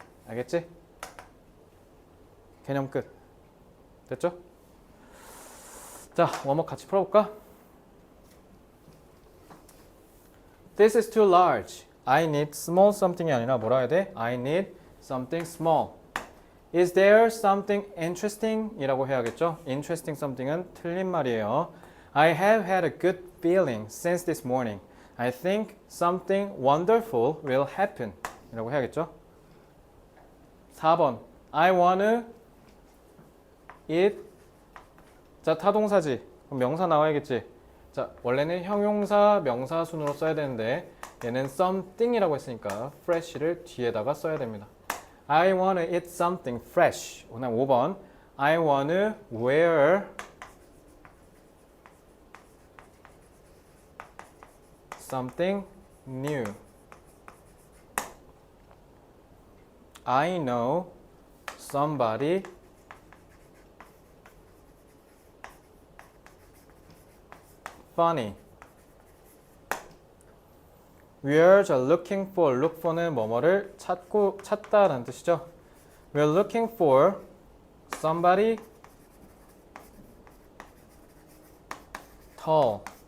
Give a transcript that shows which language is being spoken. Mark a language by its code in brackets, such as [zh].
[ko] 알겠지? 개념 끝. 됐죠? 자, 원목 같이 풀어볼까? [en] This is too large. I need small something [ko] 이 아니라 뭐라 해야 돼? [en] I need something small. Is there something interesting? [ko] 이라고 해야겠죠? Interesting something은 틀린 말이에요. [en] I have had a good feeling since this morning. I think something wonderful will happen. [ko] 이라고 해야겠죠? 4번. [en] I wanna eat. [ko] 자, 타동사지. 그럼 명사 나와야겠지? 자, 원래는 형용사, 명사 순으로 써야 되는데 얘는 something이라고 했으니까 fresh를 뒤에다가 써야 됩니다. [en] I wanna eat something fresh. [ko] 그다음 5번. [en] I wanna wear something new. I know somebody funny. We're looking for. [ko] look for는 뭐뭐를 찾다라는 뜻이죠. [en] We're looking for somebody tall.